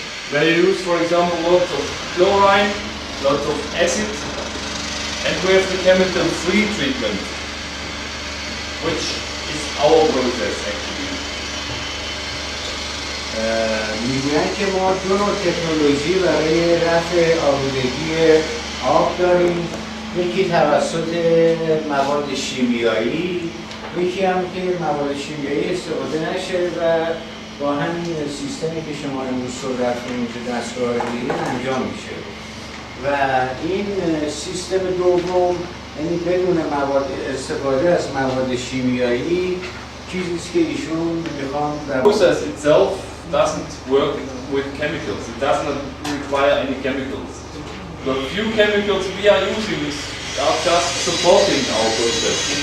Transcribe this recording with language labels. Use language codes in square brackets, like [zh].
[en] Where you use, for example, lots of chlorine, lots of acid, and we have the chemical-free treatment, which is our process actually. [fa] میگویند که ما 2 نوع تکنولوژی برای رفع آلودگی آب داریم، یکی توسط مواد شیمیایی، یکی هم که مواد شیمیایی استفاده نشه و با همین سیستمی که شما امروز صبح رفتیم که دستگاه دیگه انجام میشه و این سیستم دوم یعنی بدون استفاده از مواد شیمیایی چیزیست که ایشون میخوان در [en] process itself doesn't work with chemicals. It does not require any chemicals. The few chemicals we are using are just supporting our process.